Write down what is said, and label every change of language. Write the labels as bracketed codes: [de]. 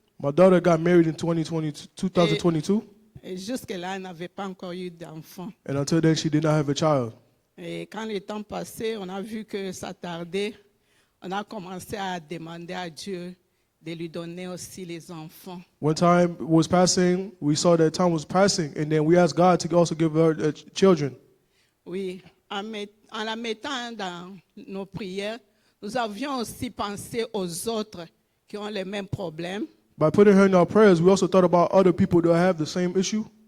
[en] My daughter got married in 2022, [fr] et jusque-là, elle n'avait pas encore eu d'enfant. [en] and until then she did not have a child. [fr] Et quand le temps passait, on a vu que ça tardait. On a commencé à demander à Dieu de lui donner aussi les enfants. [en] When time was passing, we saw that time was passing, and then we asked God to also give her children. [fr] Oui, en la mettant dans nos prières, nous avions aussi pensé aux autres qui ont les mêmes problèmes. [en] By putting her in our prayers, we also thought about other people that have the same issue.